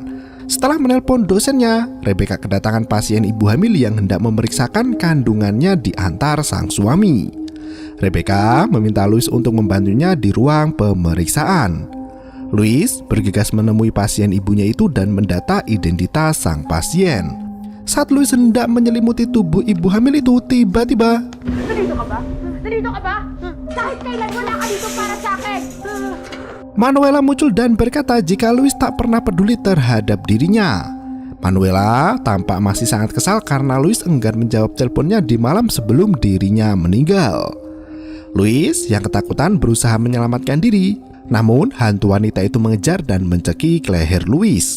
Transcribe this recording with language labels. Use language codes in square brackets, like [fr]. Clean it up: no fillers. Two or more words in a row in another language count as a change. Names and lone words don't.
[id] Setelah menelpon dosennya, Rebecca kedatangan pasien ibu hamil yang hendak memeriksakan kandungannya di antar sang suami. Rebecca meminta Louis untuk membantunya di ruang pemeriksaan. Louis bergegas menemui pasien ibunya itu dan mendata identitas sang pasien. Saat Louis hendak menyelimuti tubuh ibu hamil itu, tiba-tiba [tl] Nandito ka ba? Nandito ka ba? Kahit kailan wala ka dito para sa akin. [id] Manuela muncul dan berkata jika Louis tak pernah peduli terhadap dirinya. Manuela tampak masih sangat kesal karena Louis enggan menjawab teleponnya di malam sebelum dirinya meninggal. Louis yang ketakutan berusaha menyelamatkan diri, namun hantu wanita itu mengejar dan mencekik leher Louis.